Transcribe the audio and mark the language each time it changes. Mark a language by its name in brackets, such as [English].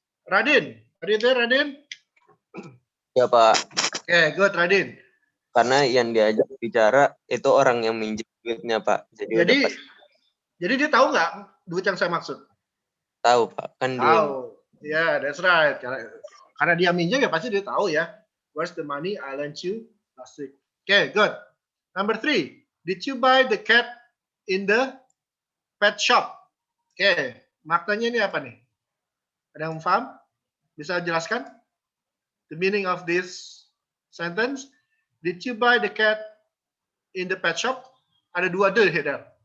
[English] Radin, are you there, Radin? [Indonesian] Ya Pak, [English] Oke, good, Radin. [Indonesian] karena yang diajak bicara itu orang yang minjem duitnya Pak. Jadi Jadi dia tahu nggak duit yang saya maksud? tahu Pak, kan dia Tahu. Ya, [English] that's right. [Indonesian] Karena dia minjem ya pasti dia tahu ya. [English] Where's the money I lent you last week? Okay, good. Number 3. Did you buy the cat in the pet shop? [Indonesian] Okay, maknanya ini apa nih? Ada yang paham? Bisa jelaskan? [English] The meaning of this sentence. Did you buy the cat in the pet shop? Ada 2 the here.